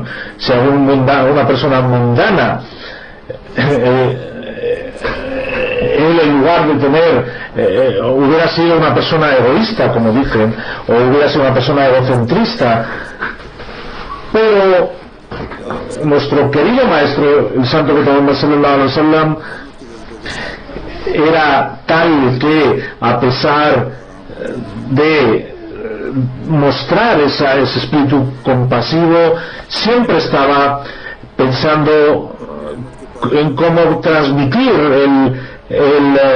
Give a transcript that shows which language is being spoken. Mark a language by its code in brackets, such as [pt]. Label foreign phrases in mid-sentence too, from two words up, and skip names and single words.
[es] Si una persona mundana, él, en lugar de tener, hubiera sido una persona egoísta, como dicen, o hubiera sido una persona egocentrista, pero nuestro querido maestro, el Santo Muhammad [ar] صلى الله عليه وسلم, [es] era tal que, a pesar de mostrar ese espíritu compasivo, siempre estaba pensando en cómo transmitir el